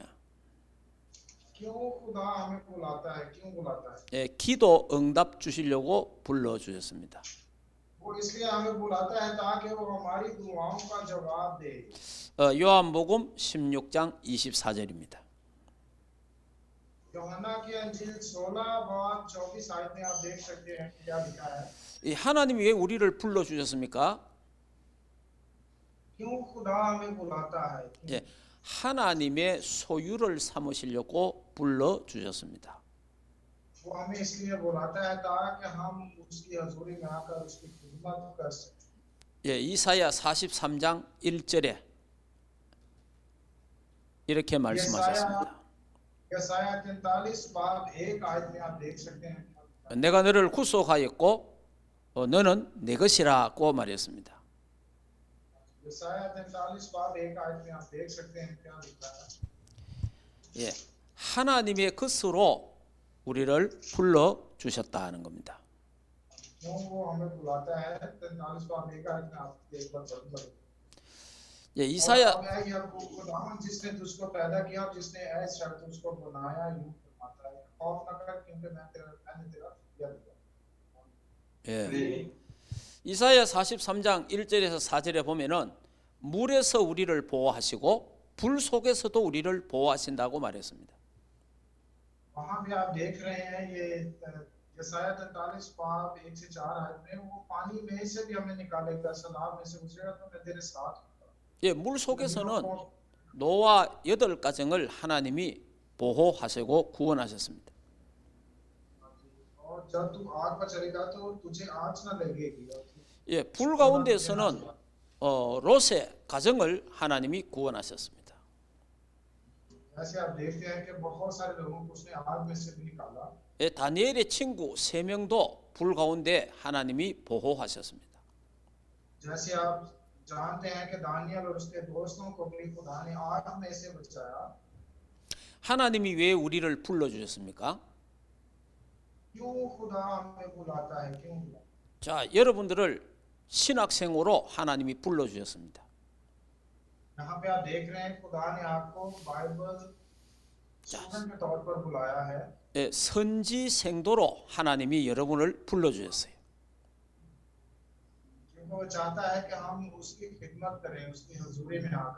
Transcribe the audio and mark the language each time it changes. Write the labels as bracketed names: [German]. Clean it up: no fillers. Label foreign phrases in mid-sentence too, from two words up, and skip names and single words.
[Urdu] کیوں خدا ہمیں بلاتا ہے، کیوں بلاتا ہے? [Korean] 예, 기도 응답 주시려고 불러 주셨습니다. [Urdu] وہ اس لیے ہمیں بلاتا ہے تاکہ وہ ہماری دعاؤں کا جواب دے. [Korean] 요한복음 16장 24절입니다. [Urdu] یوحنا کی انجیل 16:24 میں آپ دیکھ سکتے ہیں کیا لکھا ہے. [Korean] 이 하나님이 왜 우리를 불러 주셨습니까? [Urdu] کیوں خدا ہمیں بلاتا ہے? [Korean] 예, 하나님의 소유를 삼으시려고 불러 주셨습니다. [Urdu] وہ ہمیں اس لیے بلاتا ہے تاکہ ہم اس کی حضوری میں آ کر اس کی خدمت کر سکیں. [Korean] 예, 이사야 43장 1절에 이렇게 말씀하셨습니다. [Urdu] یسعیاہ 43:1 میں آپ دیکھ سکتے ہیں. [Korean] 내가 너를 구속하였고 너는 내 것이라고 말했습니다. [Urdu] یسعیاہ 43:1 میں آپ دیکھ سکتے ہیں کیا لکھا ہے. [Korean] 예, 하나님의 것으로 우리를 불러 주셨다는 겁니다. [Urdu] کیوں وہ ہمیں بلاتا ہے 43:1 میں آپ ایک بار پڑھیں. [Korean] 예, इसा야 [Urdu] خداوند جس نے تجھ کو پیدا کیا، جس نے ایس شرط تجھ کو بنایا، یوں فرماتا ہے خوف نہ کر کیونکہ میں نے تیرا دیا دیا. [Korean] 예. 이사야 43장 1절에서 4절에 보면은 물에서 우리를 보호하시고 불 속에서도 우리를 보호하신다고 말했습니다. [Urdu] وہاں بھی آپ دیکھ رہے ہیں یہ یسعیاہ 43:1 سے 4 میں وہ پانی میں سے بھی ہمیں نکالے گا، سیلاب میں سے گزرے گا تو میں تیرے ساتھ ہوں. [Korean] 예, 물 속에서는 노아 8가정을 하나님이 보호하시고 구원하셨습니다. [Urdu] اور جب تو آگ پر چلے گا تو تجھے آنچ نہ لگے گی. [Korean] 예, 불 가운데서는 롯의 가정을 하나님이 구원하셨습니다. [Urdu] ایسے آپ دیکھتے ہیں کہ بہت سارے لوگوں کو اس نے آگ میں سے بھی نکالا. [Korean] 예, 다니엘의 친구 3명도 불 가운데 하나님이 보호하셨습니다. [Urdu] جیسے آپ جانتے ہیں کہ دانیال اور اس کے دوستوں کو بھی خدا نے آگ میں سے بچایا. [Korean] 하나님이 왜 우리를 불러 주셨습니까? [Urdu] کیوں خدا ہمیں بلاتا ہے، کیوں بلاتا ہے? [Korean] 자, 여러분들을 신학생으로 하나님이 불러 주셨습니다. [Urdu] یہاں پہ آپ دیکھ رہے ہیں خدا نے آپ کو [English] Bible student [Urdu] کے طور پر بلایا ہے. [Korean] 예, 선지생도로 하나님이 여러분을 불러 주셨어요. [Urdu] کیونکہ وہ چاہتا ہے کہ ہم اس کی خدمت کریں، اس کی حضوری میں آ کر.